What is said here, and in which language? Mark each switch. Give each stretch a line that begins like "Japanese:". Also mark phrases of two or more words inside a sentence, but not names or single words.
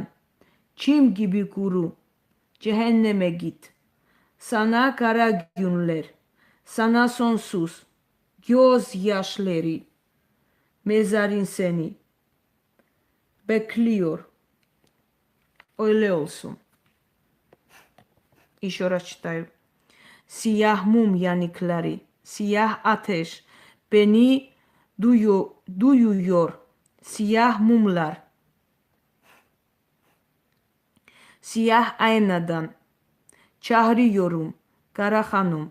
Turkish: Çim gibi kuru. Cehenneme git. Sana kara günler. Sana sonsuz. Gözyaşları. Mezarın seni bekliyor. Öyle olsun.
Russian: Еще раз читаю.
Turkish: Siyah mum yanıkları, siyah ateş beni duyuyor. Siyah mumlar. Siyah aynadan çağırıyorum kara hanım.